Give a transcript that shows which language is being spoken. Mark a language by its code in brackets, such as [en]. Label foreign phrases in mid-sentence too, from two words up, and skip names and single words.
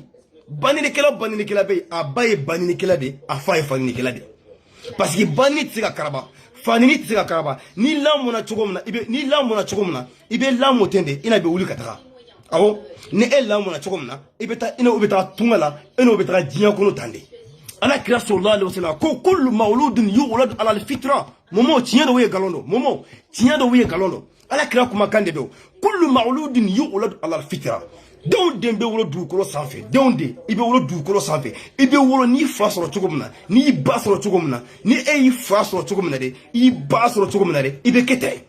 [bm] Baninikɛla be a ba ye baninikɛla de a fa ye faninikɛla de. [fr] Parce que [bm] bani tɛ se ka karaba fanini tɛ se ka karaba ni lamɔna cogo min na i bɛ lamɔ ten de ina bɛ wuli ka taga. Awɔ ni e lamɔna cogo min na i bɛ taa ina o bɛ taa tunga la ina o bɛ taga diɲɛ kɔnɔ tan de. Ala kira [ar] sallallahu alaihi wasallam [bm] ko [ar] kullu mawludun yuladu ala alfitra. [bm] Momo tiɲɛ dɔ ye galon dɔ momo tiɲɛ dɔ ye galon dɔ Ala kira kumakan de don [ar] kullu mawludun yuladu ala alfitra. [bm] Denw den bɛ wolo dugukolo sanfɛ denw den i bɛ wolo dugukolo sanfɛ i bɛ wolo n'i fa sɔrɔ cogo min na n'i ba sɔrɔ cogo min na ni e y'i fa sɔrɔ cogo min na de i ba sɔrɔ cogo min na de i bɛ kɛ ten.